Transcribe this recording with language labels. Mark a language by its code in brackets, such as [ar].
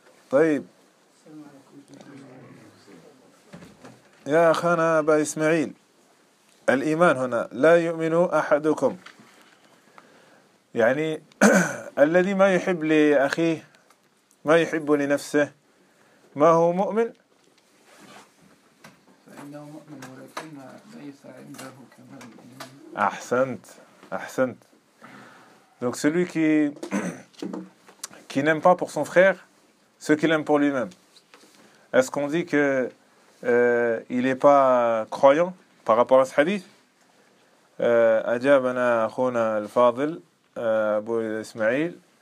[ar] طيب يا أخانا أبا إسماعيل، الإيمان هنا لا يؤمن أحدكم، يعني الذي ما يحب لأخيه ما يحب لنفسه، ما هو مؤمن؟ فإنه مؤمن ولكن ليس عنده كمال الإيمان. أحسنت. [fr] Donc celui qui n'aime pas pour son frère ce qu'il aime pour lui-même. Est-ce qu'on dit que il n'est pas croyant par rapport à ce hadith? [ar] أجابنا أخونا الفاضل أبو إسماعيل.